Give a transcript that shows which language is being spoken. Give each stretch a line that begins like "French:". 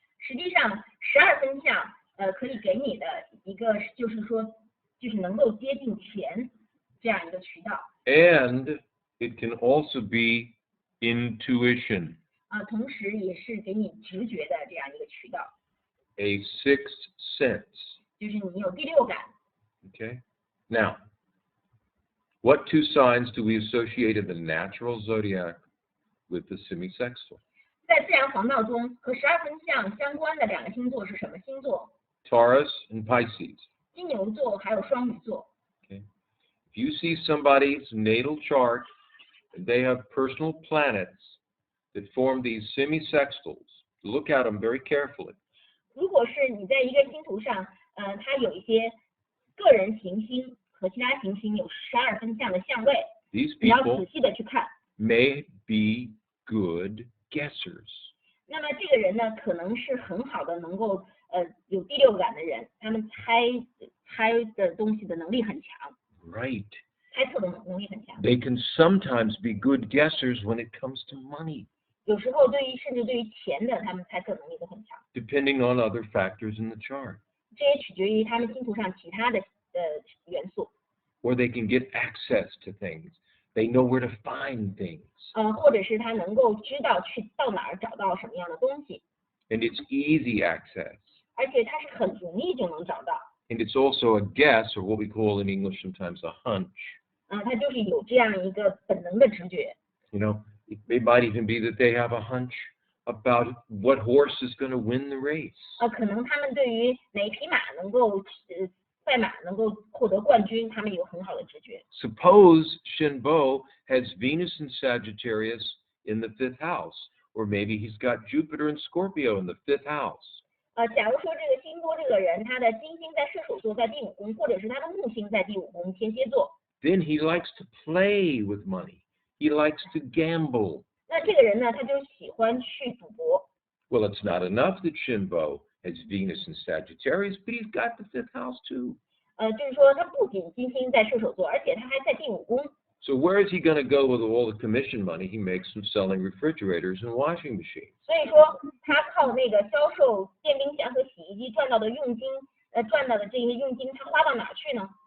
Chinese: 实际上，12分相可以给你的一个就是说，就是能够接近钱这样一个渠道。
English: And it can also be intuition.
Chinese: 同时也是给你直觉的这样一个渠道。
English: A sixth sense.
Chinese: 就是你有第六感。
English: Okay. Now, what two signs do we associate in the natural zodiac with the semi-sextile?
Chinese: 在自然黄道中和12分相相关的2个星座是什么星座？
English: Taurus and Pisces.
Chinese: 金牛座还有双鱼座。
English: Okay. If you see somebody's natal chart and they have personal planets that form these semi-sextiles, look at them very carefully.
Chinese: 如果是你在一个星图上，它有一些个人行星和其他行星有12分相的相位，
English: These
Chinese: 你要
English: people
Chinese: 仔细的去看。
English: may be good guessers.
Chinese: 那么这个人呢，可能是很好的能够有第六感的人，他们猜的东西的能力很强。
English: Right.
Chinese: 猜测的能力很强。
English: They can sometimes be good guessers when it comes to money,
Chinese: 有时候甚至对于钱的，他们猜测能力都很强。
English: depending on other factors in the chart.
Chinese: 这也取决于他们星图上其他的元素。
English: Or they can get access to things. They know where to find things.
Chinese: 或者是他能够知道去到哪儿找到什么样的东西，
English: And it's easy access.
Chinese: 而且他是很容易就能找到。
English: And it's also a guess, or what we call in English sometimes a hunch.
Chinese: 他就是有这样一个本能的直觉。
English: You know, it might even be that they have a hunch about what horse is going to win the race.
Chinese: 可能他们对于哪匹马能够赛马能够获得冠军，他们有很好的直觉。
English: Suppose Shinbo has Venus and Sagittarius in the 5th house, or maybe he's got Jupiter and Scorpio in the 5th house.
Chinese: 假如说这个辛波这个人，他的金星在射手座，在第5宫，或者是他的木星在第5宫天蝎座，
English: Then he likes to play with money. He likes to gamble.
Chinese: 那这个人呢，他就喜欢去赌博。
English: Well, it's not enough that Shinbo has Venus and Sagittarius, but he's got the 5th house too.
Chinese: 就是说他不仅金星在射手座，而且他还在第5宫。
English: So where is he going to go with all the commission money he makes from selling refrigerators and washing machines?
Chinese: 所以说他靠那个销售电冰箱和洗衣机赚到的佣金，赚到的这些佣金，他花到哪去呢？